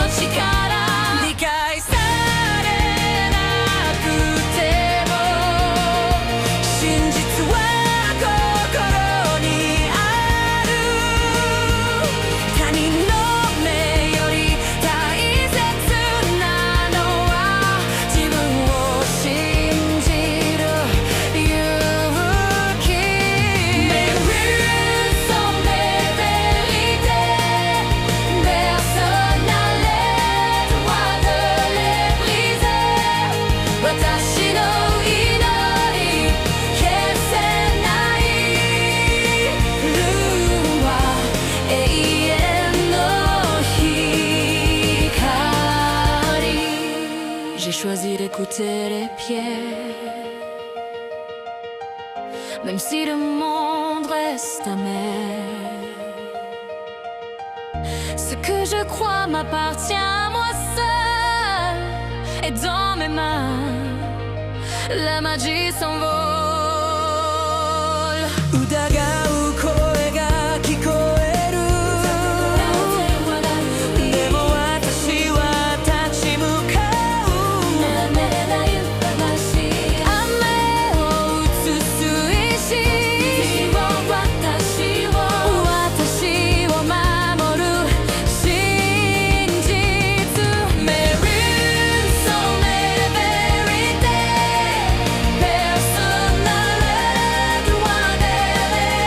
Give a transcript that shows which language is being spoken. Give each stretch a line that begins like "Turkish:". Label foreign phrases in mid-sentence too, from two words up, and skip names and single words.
Japanese: 力理解されなくても真実は心にある他人の目より大切なのは自分を信じる勇気
French: Mes rues sont mes vérités. Personne n'a le droit de les briser.
Japanese: 私の祈り消せないルーは永遠の光
French: J'ai choisi d'écouter les pierres. Même si le monde reste amer, ce que je crois m'appartient à moi seul. Et dans mes mains, la magie s'envole.
Japanese: 疑う声が聞こえるでも私は立ち向かう雨を映す石私を守る真実
French: Mes runes sont mes vérités. Personne n'a le droit de les